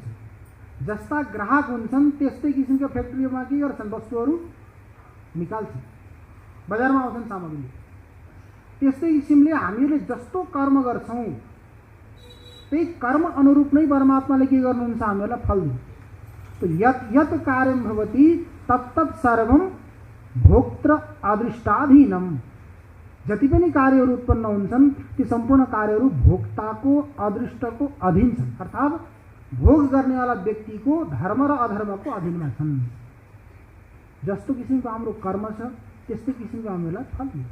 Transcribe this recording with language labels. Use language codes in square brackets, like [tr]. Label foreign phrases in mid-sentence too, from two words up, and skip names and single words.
[ne] जस्ता ग्राहक हुन्छन् त्यस्तै किसिमका फ्याक्ट्रीमा के गर्छन्? वस्तुहरू निकाल्छन्, बजारमा आउँछन् सामग्री। त्यस्तै किसिमले हामीहरूले जस्तो कर्म गर्छौँ त्यही कर्म अनुरूप नै परमात्माले के गर्नुहुन्छ? हामीहरूलाई फल दिन्छ। [sa] तो यत् यत् कार्यं भवति तत्तत् सर्वं भोक्तृ अदृष्टाधीनम। [ne] जति पनि कार्यहरू उत्पन्न हुन्छन् ती सम्पूर्ण कार्यहरू भोक्ताको अदृष्टको अधीन छन्। अर्थात् भोग गर्नेवाला व्यक्तिको धर्म र अधर्मको अधीनमा छन्। जस्तो किसिमको हाम्रो कर्म छ त्यस्तै किसिमको हामीलाई फल दिन्छ।